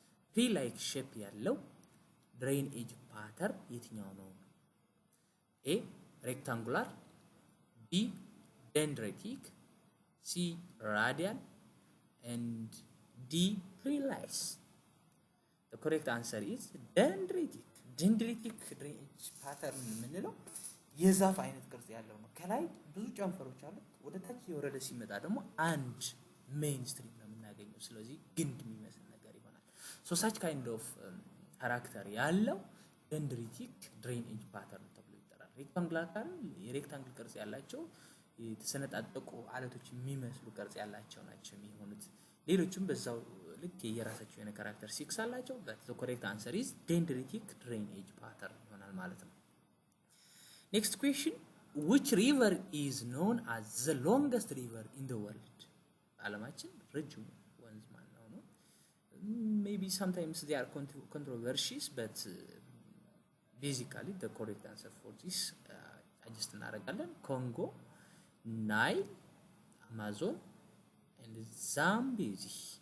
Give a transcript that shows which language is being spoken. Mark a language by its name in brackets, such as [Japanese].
[Amharic] Tree-like shape ያለው drainage pattern የትኛው ነው? [English] A. rectangular. B. dendritic. C. radial. And D. tree-like. The correct answer is dendritic. [Amharic] Dendritic drainage pattern የምንለው የዛፍ አይነት ቅርጽ ያለው ነው። ከላይ ብዙ ጫንፈሮች አሉ ወደ ታች የወረደ ሲመጣ ደግሞ አንድ ሜን ስትሪም ነው የምናገኘው። ስለዚህ ግንድ የሚመስል ነገር ይሆናል። [English] So such kind of [Amharic] character ያለው dendritic drainage pattern ተብሎ ይጠራል። rectangular የሬክታንግል ቅርጽ ያላቸው የተሰነጣጠቁ አለቶች የሚመስሉ ቅርጽ ያላቸው ናቸው የሚሆኑት። ሌሎችም በዛው ልክ የራሳቸው የሆነ ካራክተሪስቲክስ አላቸው [English] but the correct answer is dendritic drainage pattern [Amharic] ይሆናል ማለት ነው። [English] Next question, which river is known as the longest river in the world? [Amharic] ዓለማችን ረጅሙ ወንዝ ማን ነው? [English] Maybe sometimes they are controversies but basically the correct answer for this adjust እናደርጋለን Congo, Nile, Amazon and Zambezi.